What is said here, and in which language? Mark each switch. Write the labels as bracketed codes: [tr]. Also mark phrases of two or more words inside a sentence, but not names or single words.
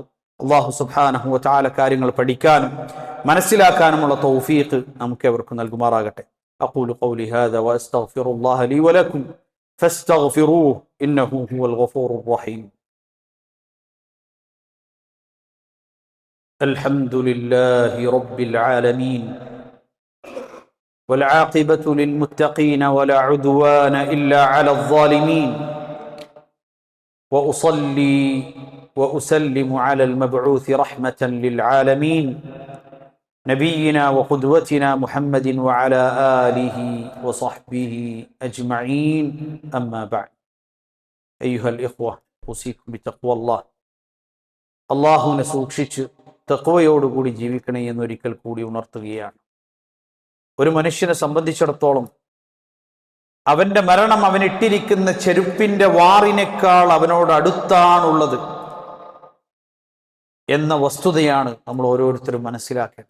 [ar] الله سبحانه وتعالى [ml] കാര്യങ്ങൾ പഠിക്കാനും മനസ്സിലാക്കാനുമുള്ള തൗഫീഖ് നമുക്ക് എവർക്കും നൽകുമാറാകട്ടെ. [ar] أقول قولي هذا وأستغفر الله لي ولكم فاستغفروه إنه هو الغفور الرحيم. الحمد لله رب العالمين والعاقبة للمتقين ولا عدوان إلا على الظالمين وأصلي وأسلم على المبعوث رحمة للعالمين نبينا وقدوتنا محمد وعلى آله وصحبه أجمعين أما بعد أيها الإخوة أوصيكم بتقوى الله. [ml] അള്ളാഹുവിനെ സൂക്ഷിച്ച് തഖ്വയോടുകൂടി ജീവിക്കണേ എന്നൊരിക്കൽ കൂടി ഉണർത്തുകയാണ്. ഒരു മനുഷ്യനെ സംബന്ധിച്ചിടത്തോളം അവന്റെ മരണം അവനിട്ടിരിക്കുന്ന ചെരുപ്പിന്റെ വാറിനേക്കാൾ അവനോട് അടുത്താണുള്ളത് എന്ന വസ്തുതയാണ് നമ്മൾ ഓരോരുത്തരും മനസ്സിലാക്കേണ്ടത്.